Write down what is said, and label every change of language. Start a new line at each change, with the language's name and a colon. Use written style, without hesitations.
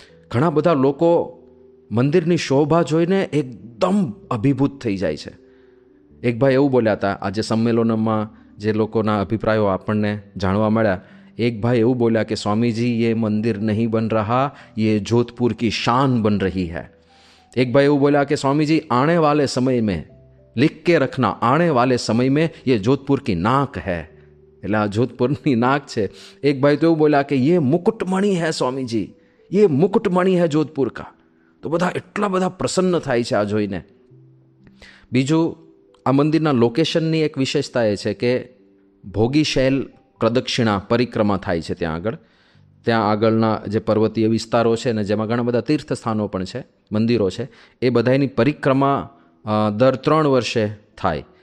Gujarati: ઘણા બધા લોકો મંદિરની શોભા જોઈને એકદમ અભિભૂત થઈ જાય છે. એક ભાઈ એવું બોલ્યા હતા, આજે સંમેલનમાં જે લોકોના અભિપ્રાયો આપણને જાણવા મળ્યા, એક ભાઈ એવું બોલ્યા કે સ્વામીજી
Hindi: ये मंदिर नहीं बन रहा, ये जोधपुर की शान बन रही है. एक भाई
Gujarati: એવું બોલ્યા કે
Hindi: સ્વામીજી आने वाले समय में लिख के रखना, आने वाले समय में ये जोधपुर की नाक है.
Gujarati: એટલે આ જોધપુરની નાક છે. એક ભાઈ તો એવું બોલ્યા કે
Hindi: ये मुकुटमणि है स्वामीजी, ये मुकुटमणि है जोधपुर का.
Gujarati: તો બધા એટલા બધા પ્રસન્ન થાય છે આ જોઈને. બીજું, આ મંદિરના લોકેશનની એક વિશેષતા એ છે કે ભોગી શૈલ પ્રદક્ષિણા પરિક્રમા થાય છે ત્યાં આગળ. ત્યાં આગળના જે પર્વતીય વિસ્તારો છે ને જેમાં ઘણા બધા તીર્થ સ્થાનો પણ છે, મંદિરો છે, એ બધાની પરિક્રમા દર 3 વર્ષે થાય.